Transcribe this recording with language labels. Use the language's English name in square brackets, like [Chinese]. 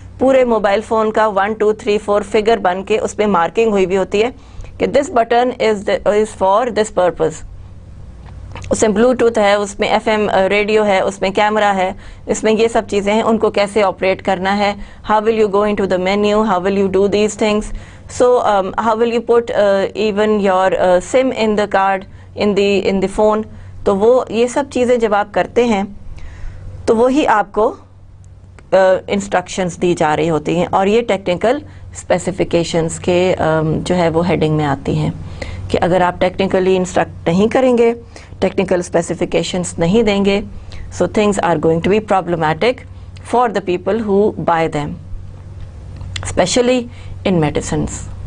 [Urdu] پورے mobile phone کا 1 2 3 4 figure بن کے اس میں مارکنگ ہوئی بھی ہوتی ہے کہ [English] This button is for this purpose. [Urdu] اس میں بلوٹوتھ ہے، اس میں ایف ایم ریڈیو ہے، اس میں کیمرہ ہے، اس میں یہ سب چیزیں ہیں، ان کو کیسے آپریٹ کرنا ہے. [English] How will you go in to the menu, how will you do these things. So how will you put even your SIM in the card in the phone. [Urdu] تو وہ یہ سب چیزیں جب آپ کرتے ہیں تو وہی آپ کو انسٹرکشنز دی جا رہی ہوتی ہیں، اور یہ ٹیکنیکل اسپیسیفیکیشنز کے جو ہے وہ ہیڈنگ میں آتی ہیں کہ اگر آپ ٹیکنیکلی انسٹرکٹ نہیں کریں گے، ٹیکنیکل اسپیسیفیکیشنز نہیں دیں گے، [English] So things are going to be problematic for the people who buy them, especially in medicines.